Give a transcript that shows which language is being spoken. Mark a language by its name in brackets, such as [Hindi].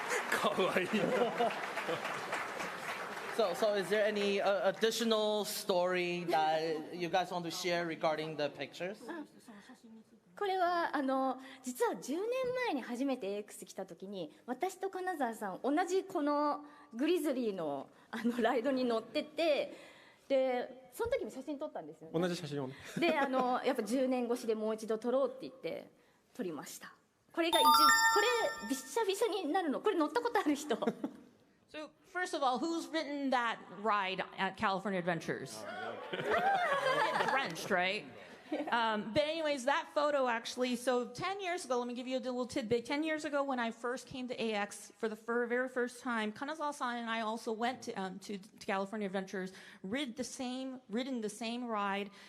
[Japanese] かわいい。 [English] So is there any additional story that you guys want to share regarding the pictures? [Japanese] これは実は10年前に初めて AX 来た時に私と金沢さん同じこのグリズリーのライドに乗ってて、でその時に写真撮ったんですよね。同じ写真をね。でやっぱ10年越しでもう一度撮ろうって言って撮りました。これがこれびっしゃびしゃになるの。これ乗ったことある人。 [English] So first of all, who's ridden that ride at California Adventures? Get drenched, right? But anyways, that photo actually, so 10 years ago, let me give you a little tidbit. 10 years ago when I first came to AX for the very first time, Kanazawa-san and I also went to California Adventures, ridden the same ride.